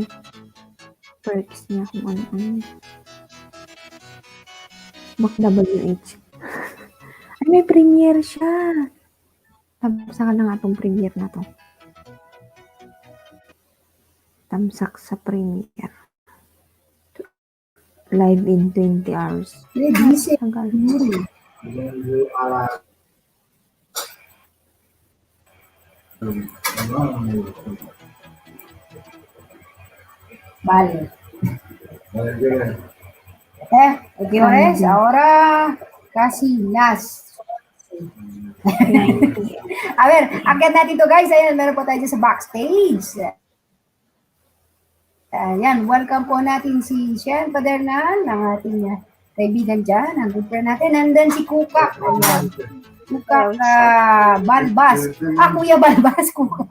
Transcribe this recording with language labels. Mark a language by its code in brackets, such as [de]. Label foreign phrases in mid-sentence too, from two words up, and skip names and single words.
[tl] Perks niya kung ano. MacWH. Ay, may premiere siya. Tamsakan na nga itong premiere na to. Tamsak sa premiere. [en] Live in 20 hours. Busy. [tl] Tagal. [es] Vale. Señores, ahora casi las. A ver, [tl] akyat natin to guys. Ayan, meron po tayo dyan sa backstage. Ayan, welcome po natin si Shen Padernal, ng ating kaibigan dyan, ang [en] good friend [tl] natin. [en] And then [tl] si Kukak. Ayan. Kukak Balbas. Kuya Balbas. Kukak.